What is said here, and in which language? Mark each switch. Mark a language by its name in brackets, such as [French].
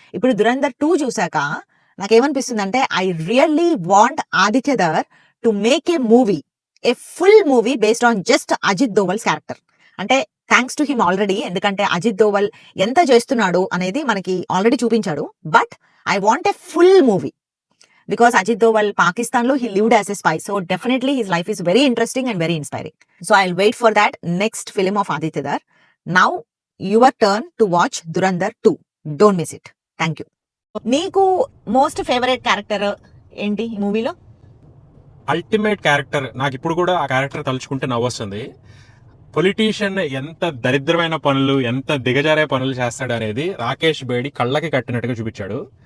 [Telugu] ఇప్పుడు దురంధర్ 2 చూసాక నాకేమనిపిస్తుంది అంటే [English] I really want Adityadhar to make a movie, A full movie based on just Ajit దోవల్స్ character. [Telugu] అంటే [English] thanks to him already, [Telugu] ఎందుకంటే అజిత్ దోవల్ ఎంత చేస్తున్నాడు అనేది మనకి ఆల్రెడీ చూపించాడు. [English] But I want a full movie because Ajit Doval Pakistan lo he lived as a spy, so definitely his life is very interesting and very inspiring. So I'll wait for that next film of Aditya Dhar. Now your turn to watch Dhurandhar 2, don't miss it. Thank you. [Telugu] నీకు most favourite character ఏంటి ఈ మూవీలో? Ultimate character, నాకు ఇప్పుడు కూడా ఆ character తలుచుకుంటే నవ్వొస్తుంది. Politician ఎంత దరిద్రమైన పనులు, ఎంత దిగజారే పనులు చేస్తాడు అనేది రాకేష్ బేడి కళ్ళకి కట్టినట్టుగా చూపించాడు.